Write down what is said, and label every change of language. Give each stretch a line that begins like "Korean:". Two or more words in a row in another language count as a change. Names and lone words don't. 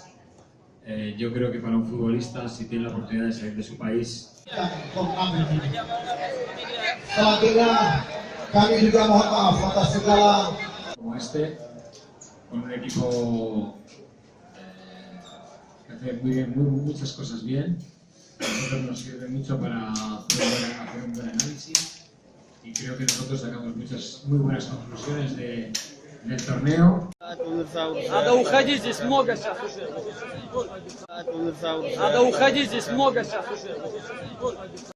Spanish: Yo creo que para un futbolista, si tiene la oportunidad de salir de su país, como este, con un equipo que hace muchas cosas bien, a nosotros nos sirve mucho para poder hacer un buen análisis y creo que nosotros sacamos muchas muy buenas conclusiones del torneo.
Russian: Надо уходить, здесь много сейчас уже. Надо уходить, здесь много сейчас уже.